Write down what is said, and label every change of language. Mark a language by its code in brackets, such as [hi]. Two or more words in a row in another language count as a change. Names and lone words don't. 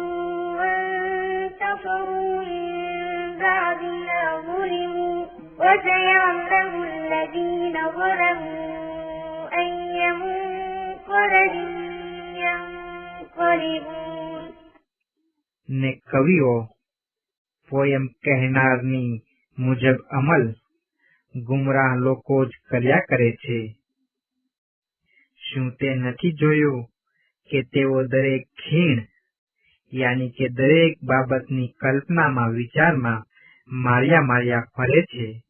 [ar] وانتصروا من بعد ما ظلموا وسيعلم الذين ظلموا أي منقلب ينقلبون. [gu] ને કવિઓ પોયમ કહેનારની મુજબ અમલ ગુમરાહ લોકો જ કર્યા કરે છે. શું તે નથી જોયું કે તેઓ દરેક ખીણ યાની કે દરેક બાબતની કલ્પનામાં વિચારમાં માર્યા ફરે છે,